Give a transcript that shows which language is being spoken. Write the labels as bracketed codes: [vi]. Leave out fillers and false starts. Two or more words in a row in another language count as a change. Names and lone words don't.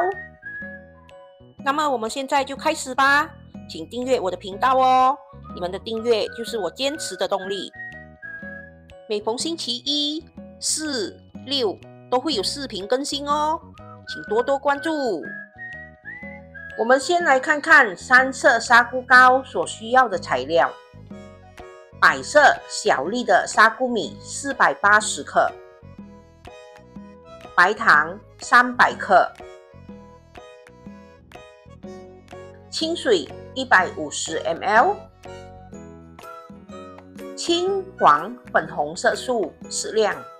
[zh] 那麼我們現在就開始吧，請訂閱我的頻道哦，你們的訂閱就是我堅持的動力。每逢星期1、4、6都會有視頻更新哦，請多多關注。我們先來看看3色砂菇糕所需要的材料：白色小粒的砂菇米480克，白糖300克，清水150 ml， 青黄粉紅色素適量。